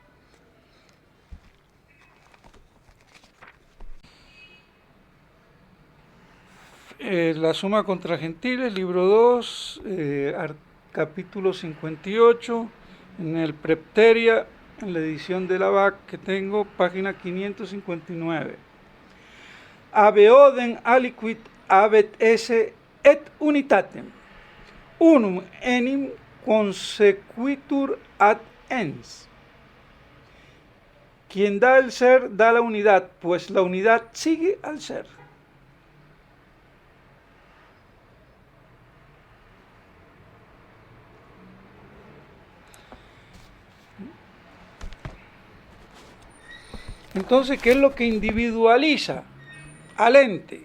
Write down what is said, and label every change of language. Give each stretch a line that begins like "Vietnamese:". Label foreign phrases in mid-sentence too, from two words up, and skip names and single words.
Spanish: La suma contra gentiles, libro 2, capítulo 58, en el Prepteria, en la edición de la BAC que tengo, página 559.
Latin: Ave odem aliquid habet esse et unitatem, unum enim consequitur ad ens.
Spanish: Quien da el ser, da la unidad, pues la unidad sigue al ser. Entonces, ¿qué es lo que individualiza al ente?